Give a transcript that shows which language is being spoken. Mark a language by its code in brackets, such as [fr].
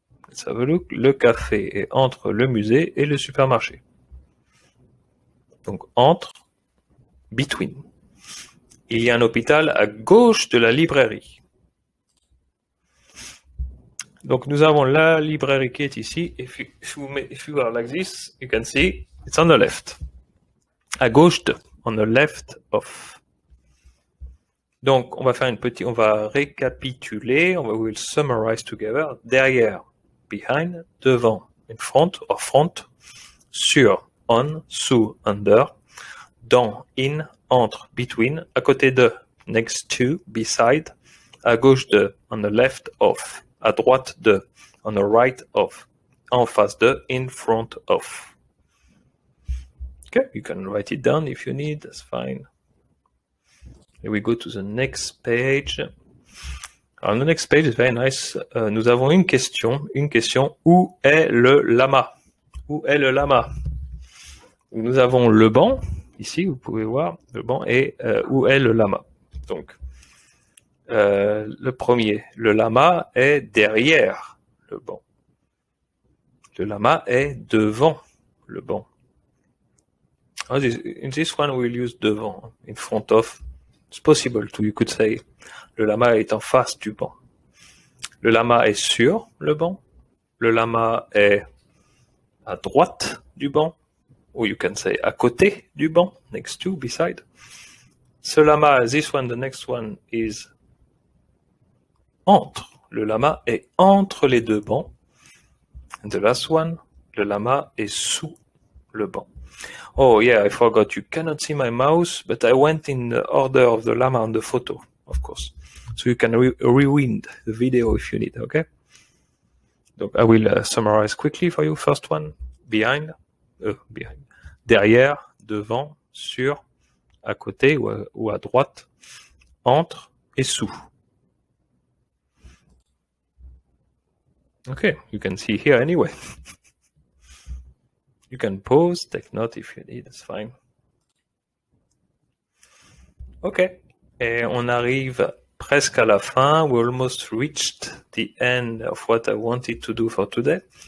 [fr] Ça veut dire que le café est entre le musée et le supermarché. Donc entre, [en] between. [fr] Il y a un hôpital à gauche de la librairie. Donc nous avons la librairie qui est ici. [en] If you are like this, you can see it's on the left. [fr] À gauche de, [en] on the left of. [fr] Donc on va faire on va récapituler, [en] we will summarize together. Derrière, behind, devant, in front, or front, sur, on, sous, under, dans, in, entre, between, à côté de, next to, beside, à gauche de, on the left of, à droite de, on the right of, en face de, in front of. Okay, you can write it down if you need, that's fine. Here we go to the next page. Alors, the next page is very nice. [fr] Nous avons une question. Où est le lama? Où est le lama? Nous avons le banc. Ici, vous pouvez voir le banc. Et où est le lama? Donc, le premier. Le lama est derrière le banc. Le lama est devant le banc. [en] In this one, we'll use devant, in front of. It's possible to, you could say, [fr] le lama est en face du banc. Le lama est sur le banc. Le lama est à droite du banc. [en] Or you can say [fr] à côté du banc, [en] next to, beside. [fr] Ce lama, [en] this one, the next one is entre. [fr] Le lama est entre les deux bancs. [en] And the last one, [fr] le lama est sous le banc. [en] Oh yeah, I forgot. You cannot see my mouse, but I went in the order of the lama on the photo, of course. So you can rewind the video if you need, okay? Donc, I will summarize quickly for you. First one, behind. [fr] Derrière, devant, sur, à côté ou à droite, entre et sous. [en] Okay, you can see here anyway. You can pause, take note if you need, it's fine. [fr] Ok, et on arrive presque à la fin. [en] We almost reached the end of what I wanted to do for today.